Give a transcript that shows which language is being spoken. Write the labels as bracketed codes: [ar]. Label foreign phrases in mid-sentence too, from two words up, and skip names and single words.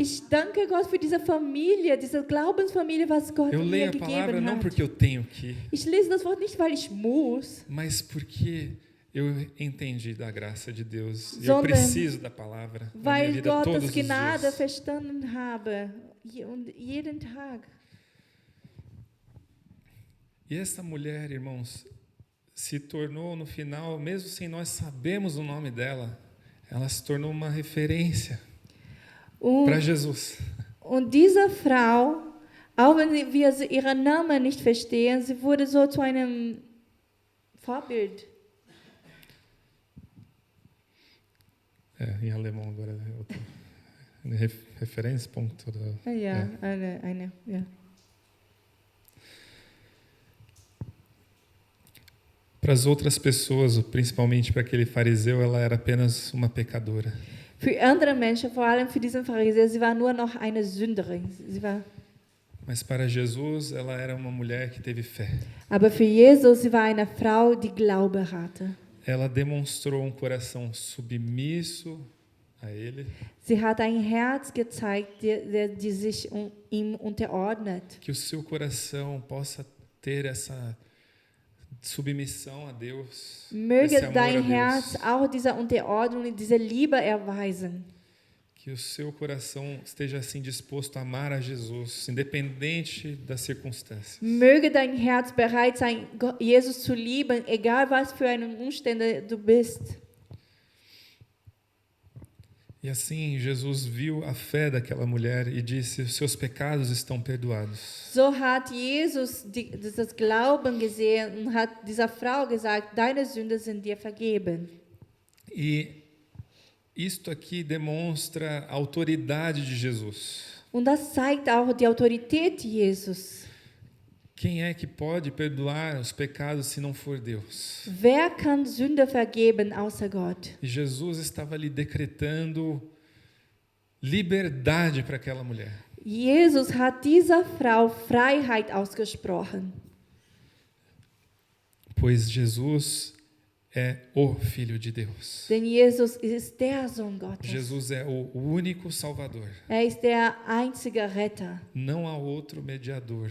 [de] Ich danke Gott für diese Familie, diese Glaubensfamilie, was Gott [pt] Eu [de] mir [pt] leio a palavra [de] gegeben [pt] não [de] hat. [pt] porque eu tenho que, [de] Ich lese das Wort nicht, weil ich muss, [pt] mas porque eu entendi da graça de Deus. E eu [de] Sondern [pt] preciso da palavra na minha [de] weil [pt] vida todos [de] Gottes [pt] os [de] Gnade [pt] dias. [de] verstanden habe. Und jeden Tag. [pt] E essa mulher, irmãos, se tornou no final, mesmo sem nós sabermos o nome dela, ela se tornou uma referência para Jesus. [de] Und diese Frau, auch wenn wir ihren Namen nicht verstehen, sie wurde so zu einem Vorbild. [pt] Em alemão agora é outro. [de] Referenzpunkt oder Ja, ja. [pt] para as outras pessoas, principalmente para aquele fariseu, ela era apenas uma pecadora. [de] Für andere Menschen, vor allem für diesen Pharisäer, sie war nur noch eine Sünderin. [pt] Mas para Jesus, ela era uma mulher que teve fé. [de] Aber für Jesus, sie war eine Frau, die Glaube hatte. [pt] Ela demonstrou um coração submisso a Ele, [de] Sie hat ein Herz gezeigt, die sich ihm unterordnet. [pt] que o seu coração possa ter essa submissão a Deus, [de] Möge [pt] esse amor a [de] dein [pt] Deus. [de] Herz auch dieser Unterordnung und dieser Liebe erweisen. [pt] Que o seu coração esteja assim disposto a amar a Jesus, independente das circunstâncias. [de] Möge dein Herz bereit sein, Jesus zu lieben, egal was für einen Umstände du bist. [pt] E assim Jesus viu a fé daquela mulher e disse: os seus pecados estão perdoados. [de] So hat Jesus das Glauben gesehen und hat dieser Frau gesagt, deine Sünden sind dir vergeben. [pt] E isto aqui demonstra a autoridade de Jesus. [de] Und das zeigt auch die Autorität Jesus. [pt] Quem é que pode perdoar os pecados se não for Deus? [de] Wer kann Sünde vergeben außer Gott? [pt] E Jesus estava ali decretando liberdade para aquela mulher. [de] Jesus hat dieser Frau Freiheit ausgesprochen. [pt] Pois Jesus é o Filho de Deus. [de] Denn Jesus ist der Sohn Gottes. [pt] Jesus é o único Salvador. [de] Ist der einzige Retter. [pt] Não há outro mediador